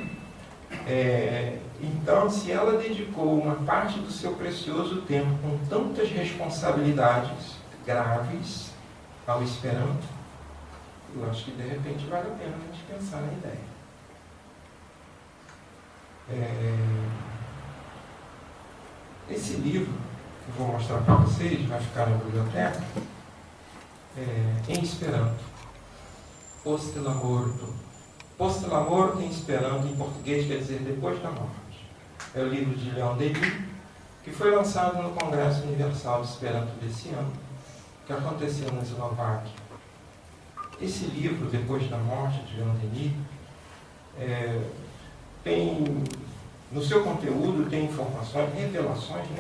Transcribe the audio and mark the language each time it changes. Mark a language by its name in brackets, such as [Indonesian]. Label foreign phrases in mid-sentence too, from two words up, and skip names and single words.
[Portuguese] Então, se ela dedicou uma parte do seu precioso tempo com tantas responsabilidades graves ao Esperanto, eu acho que de repente vale a pena a gente pensar na ideia. Esse livro, que eu vou mostrar para vocês, vai ficar na biblioteca, em Esperanto. [Esperanto] Post la morto. Post la morte em Esperanto, [Portuguese] em português, quer dizer depois da morte. É o livro de Leon Denis, que foi lançado no Congresso Universal de Esperanto desse ano, que aconteceu na Eslováquia. Esse livro, Depois da Morte, de Leon Denis, tem, no seu conteúdo, tem informações, revelações, né?